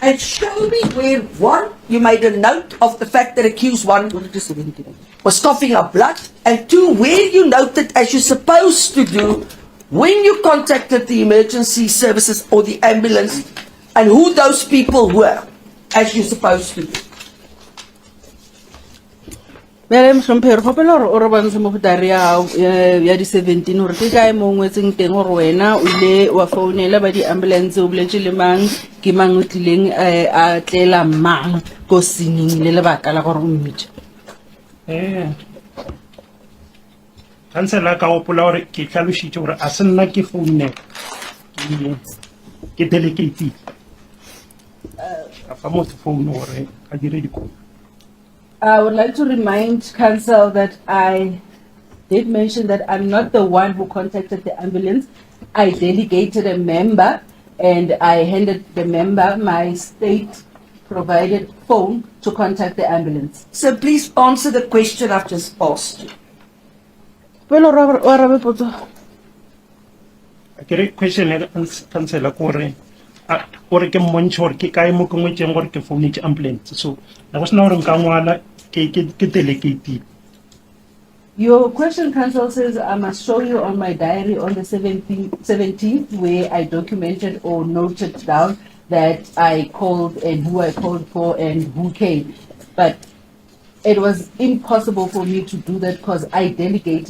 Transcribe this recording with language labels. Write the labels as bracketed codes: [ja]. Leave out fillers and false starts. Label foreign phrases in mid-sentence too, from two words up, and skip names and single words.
[en] and show me where, one, you made a note of the fact that accused one was coughing up blood, and two, where you noted, as you're supposed to do, when you contacted the emergency services or the ambulance, and who those people were, as you're supposed to do. [tn] Bele mhlomphehi kgopela gore o re bontshe mo go diary ya hao ya di 17 gore ke kae mo ngwetseng teng gore wena o ile wa founela ba di ambulance o boletse le mang ke mang o tlileng a tlela mang go sining le lebaka la gore o mmitse. Kansela ka gopola gore ke tlhalositse gore a se nna ke foune ke delegate a fa motho foune gore a dire dikopo. [en] I would like to remind Council that I did mention that I'm not the one who contacted the ambulance. I delegated a member and I handed the member my state-provided phone to contact the ambulance. So please answer the question I've just asked you. Well, [tn] o arabe potso. Ke re question ya kansela gore gore ke mmontshe gore ke kae mo ke ngwetseng gore ke founetse ambulance, so na go sena gore nka ngwala ke delegate. [en] Your question, Council, says I must show you on my diary on the 17th where I documented or noted down that I called and who I called for and who came. But it was impossible for me to do that because I delegated.